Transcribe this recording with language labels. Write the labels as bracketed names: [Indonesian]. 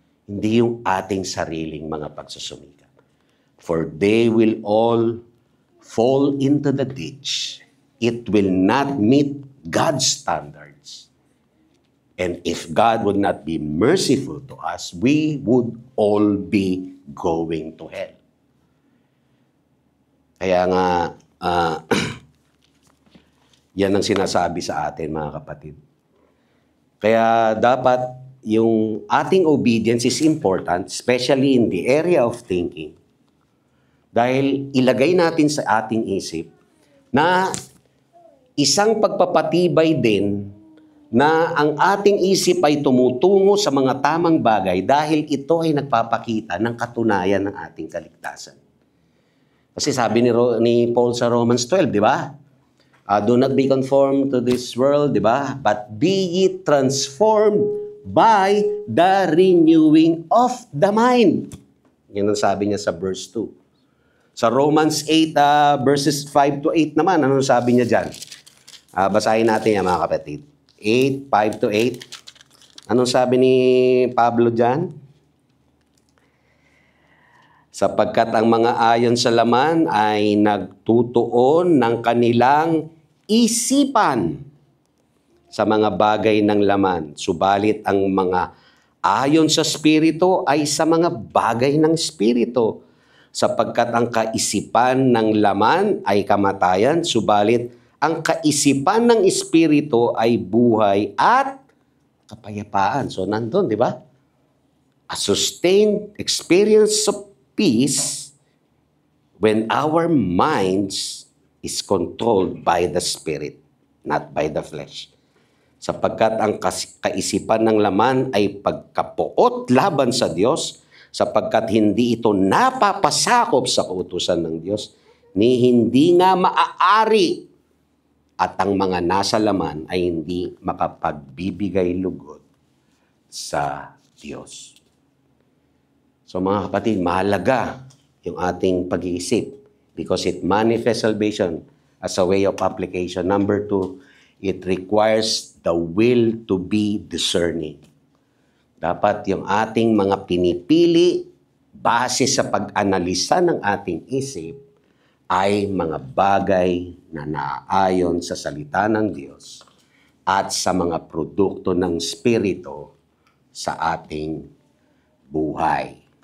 [Filipino] Hindi yung ating sariling mga pagsusumikap. [English] For they will all fall into the ditch. It will not meet God's standards. And if God would not be merciful to us, we would all be going to hell. [Filipino] Kaya nga, yan ang sinasabi sa atin, mga kapatid. Kaya dapat yung ating [English] obedience is important, especially in the area of thinking. [Filipino] Dahil ilagay natin sa ating isip na isang pagpapatibay din na ang ating isip ay tumutungo sa mga tamang bagay dahil ito ay nagpapakita ng katunayan ng ating kaligtasan. Kasi sabi ni Paul sa Romans 12, di ba? [English] Do not be conformed to this world, [Filipino] di ba? [English] But be ye transformed by the renewing of the mind. [Filipino] Yan ang sabi niya sa verse 2. Sa Romans 8, verses 5 to 8 naman, ano sabi niya dyan? Basahin natin yan, mga kapatid. 8, 5 to 8. Anong sabi ni Pablo dyan? Sapagkat ang mga ayon sa laman ay nagtutuon ng kanilang isipan sa mga bagay ng laman. Subalit ang mga ayon sa Espiritu ay sa mga bagay ng Espiritu. Sapagkat ang kaisipan ng laman ay kamatayan, subalit ang kaisipan ng Espiritu ay buhay at kapayapaan. So nandun, di ba? [English] A sustained experience of peace when our minds is controlled by the Spirit, not by the flesh. [Filipino] Sapagkat ang kaisipan ng laman ay pagkapuot laban sa Diyos, sapagkat hindi ito napapasakop sa kautusan ng Diyos, ni hindi nga maaari, at ang mga nasa laman ay hindi makapagbibigay lugod sa Diyos. So mga kapatid, mahalaga yung ating pag-iisip [English] because it manifests salvation as a way of application. Number 2, it requires the will to be discerning. [Filipino] Dapat yung ating mga pinipili base sa pag-analisa ng ating isip ay mga bagay na naaayon sa salita ng Diyos at sa mga produkto ng Espiritu sa ating buhay.